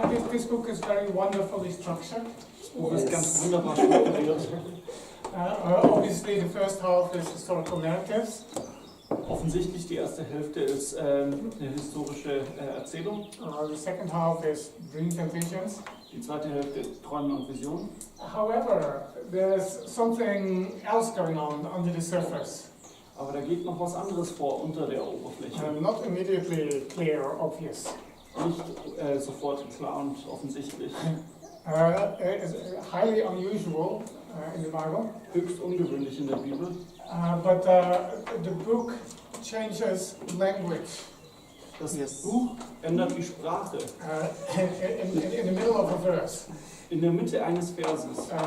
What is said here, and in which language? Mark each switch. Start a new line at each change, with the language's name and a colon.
English: This book is very wonderfully structured.
German: Das Buch ist ganz wunderbar strukturiert.
English: Obviously, the first half is historical narratives.
German: Offensichtlich die erste Hälfte ist eine historische Erzählung.
English: The second half is dreams and visions.
German: Die zweite Hälfte ist Träume und Visionen.
English: However, there's something else going on under the surface.
German: Aber da geht noch was anderes vor unter der Oberfläche.
English: Not immediately clear or obvious.
German: Nicht sofort klar und offensichtlich.
English: It's highly unusual in the Bible.
German: Höchst ungewöhnlich in der Bibel.
English: But the book changes language.
German: Das Buch ändert die Sprache.
English: In the middle of a verse.
German: In der Mitte eines Verses.